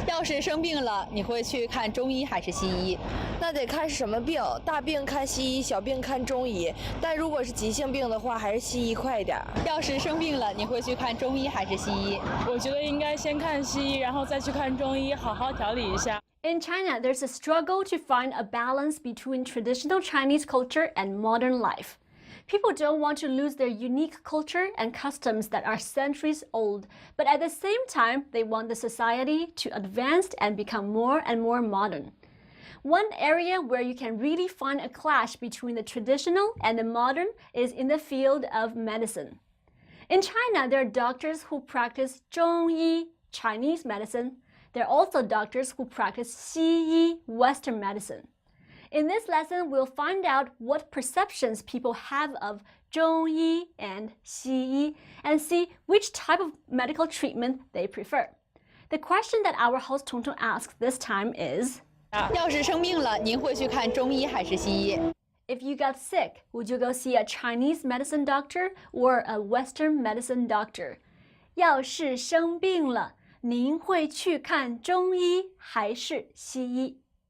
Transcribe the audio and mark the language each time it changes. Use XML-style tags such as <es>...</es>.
<zh>要是生病了，你会去看中医还是西医？那得看是什么病，大病看西医，小病看中医。但如果是急性病的话，还是西医快一点。要是生病了，你会去看中医还是西医？我觉得应该先看西医，然后再去看中医，好好调理一下。</zh> <en>In China, there's a struggle to find a balance between traditional Chinese culture and modern life. People don't want to lose their unique culture and customs that are centuries old, but at the same time, they want the society to advance and become more and more modern. One area where you can really find a clash between the traditional and the modern is in the field of medicine. In China, there are doctors who practice 中医, Chinese medicine. There are also doctors who practice 西医, Western medicine. In this lesson, we'll find out what perceptions people have of 中医 and 西医 and see which type of medical treatment they prefer. The question that our host Tongtong asks this time is,</en> <zh>要是生病了，您会去看中医还是西医？</zh> <en>if you got sick, would you go see a Chinese medicine doctor or a Western medicine doctor?</en> <zh>要是生病了，您会去看中医还是西医？</zh>